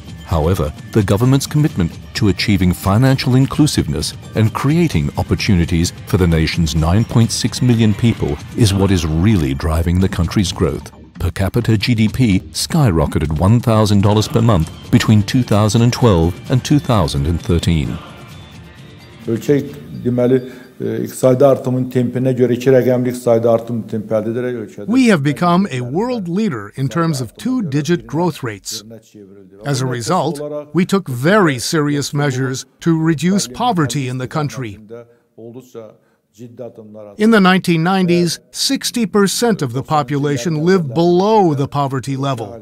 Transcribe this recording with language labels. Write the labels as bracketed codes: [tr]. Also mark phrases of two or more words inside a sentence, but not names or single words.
[en] However, the government's commitment to achieving financial inclusiveness and creating opportunities for the nation's 9.6 million people is what is really driving the country's growth. Per capita GDP skyrocketed $1,000 per month between 2012 and 2013. [az] İqtisadi artımın tempine göre iki rəqəmli iqtisadi artım tempi əldə edərək ölkədə. [en] We have become a world leader in terms of two-digit growth rates. As a result, we took very serious measures to reduce poverty in the country. In the 1990s, 60% of the population lived below the poverty level.